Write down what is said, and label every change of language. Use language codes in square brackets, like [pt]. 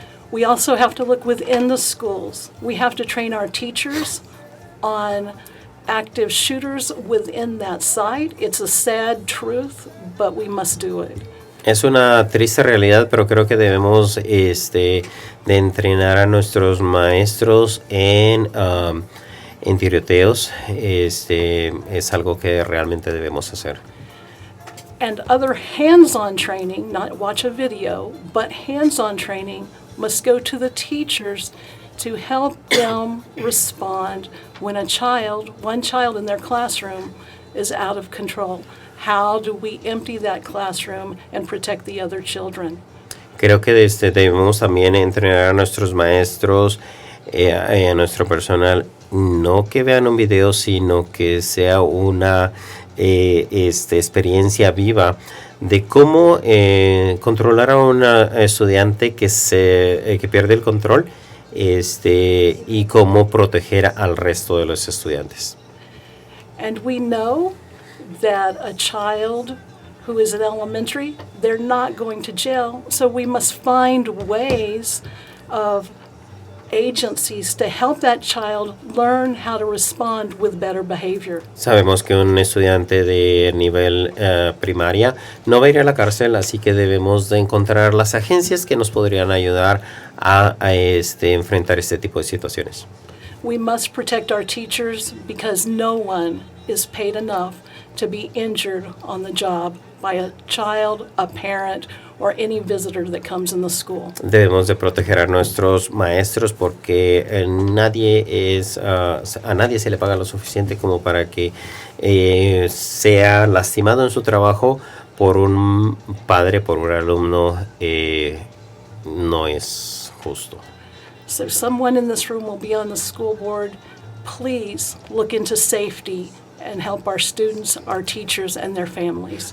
[en] We also have to look within the schools. We have to train our teachers on active shooters within that site. It's a sad truth, but we must do it. [es] Es una triste realidad, pero creo que debemos de entrenar a nuestros maestros en tiroteos. Es algo que realmente debemos hacer. [en] And other hands-on training, not watch a video, but hands-on training must go to the teachers to help them respond when one child in their classroom is out of control. How do we empty that classroom and protect the other children? [es] Creo que debemos también entrenar a nuestros maestros y a nuestro personal, no que vean un video, sino que sea una experiencia viva de cómo controlar a un estudiante que pierde el control y cómo proteger al resto de los estudiantes. [en] And we know that a child who is in elementary, they're not going to jail, so we must find ways of agencies to help that child learn how to respond with better behavior. [es] Sabemos que un estudiante de nivel primaria no va a ir a la cárcel, así que debemos de encontrar las agencias que nos podrían ayudar a enfrentar este tipo de situaciones. [en] We must protect our teachers because no one is paid enough to be injured on the job by a child, a parent, or any visitor that comes in the school. [es] Debemos de proteger a nuestros maestros porque a nadie se le paga lo suficiente como para que sea lastimado en su trabajo por un padre, por un alumno. No es justo. [en] So someone in this room will be on the school board. Please look into safety and help our students, our teachers, and their families.